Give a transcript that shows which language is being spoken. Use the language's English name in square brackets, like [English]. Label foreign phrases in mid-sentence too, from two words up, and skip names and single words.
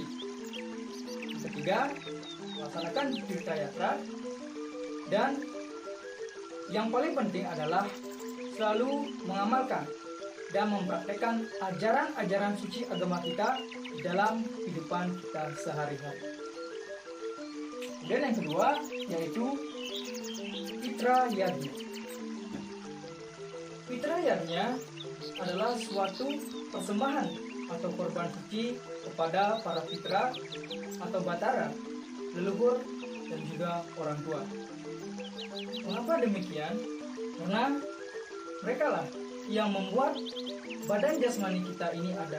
[Indonesian] Yang ketiga, melaksanakan tirta yatra, dan yang paling penting adalah selalu mengamalkan dan mempraktekkan ajaran-ajaran suci agama kita di dalam kehidupan kita sehari-hari. Dan yang kedua, yaitu Pitra yadnya. Pitra yadnya adalah suatu persembahan atau korban suci kepada para pitra atau batara, leluhur, dan juga orang tua. Mengapa demikian? Karena mereka lah yang membuat badan jasmani kita ini ada.